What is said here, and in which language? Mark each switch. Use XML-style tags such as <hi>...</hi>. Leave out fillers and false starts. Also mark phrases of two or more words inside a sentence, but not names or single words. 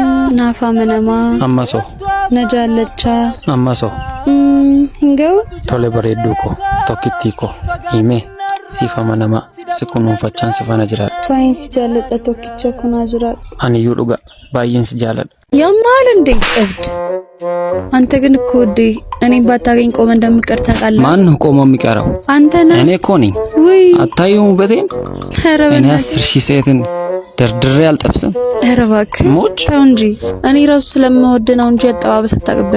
<om>Naaf amanamaa. Ammasoo. Na jaallachaa. Ammasoo. Hin ga'u? Tole bareedduu koo tokkittii koo himee siif amanamaa si kunuunfachaan si faana jiraadha. Baay'een si jaalladha tokkicha kunaa jiraadhu. Aniyyuu dhuga baay'een si jaalladha.</om> <am>Yammaal እንዴ ቀብድ አንተ ግን እኮ ወዴ እኔ ባታገኝ ቆመ እንደምቀር ታውቃለህ። ማን ነው ቆሞ የሚቀረው? አንተ ነህ። እኔ እኮ ነኝ። ወይ አታዩም ውበቴን? ኧረ እኔ 10,000 ሴትን ደርድሬ አልጠብስም። ኧረ እባክህ ሞች ተው እንጂ እኔ ራሱ ስለምወድ ነው እንጂ አጠባበስ አታውቅበት።</am>